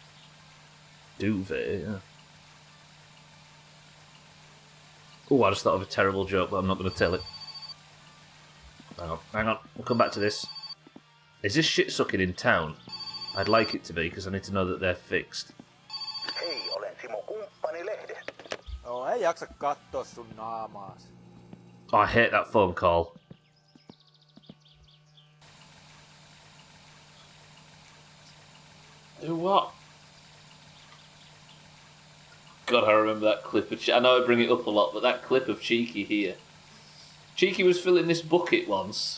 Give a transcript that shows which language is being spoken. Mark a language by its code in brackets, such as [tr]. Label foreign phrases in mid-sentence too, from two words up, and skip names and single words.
[en] Duvet, yeah. Oh, I just thought of a terrible joke, but I'm not going to tell it. Hang on. We'll come back to this. Is this shit sucking in town? I'd like it to be, because I need to know that they're fixed. [fi] Hei, olen Simo kumppani lehdestä. Joo, ei jaksa katsoa sun naamaas. [en] Oh, I hate that phone call. Do what? God, I remember that clip. I know I bring it up a lot, but that clip of Cheeky here. Cheeky was filling this bucket once.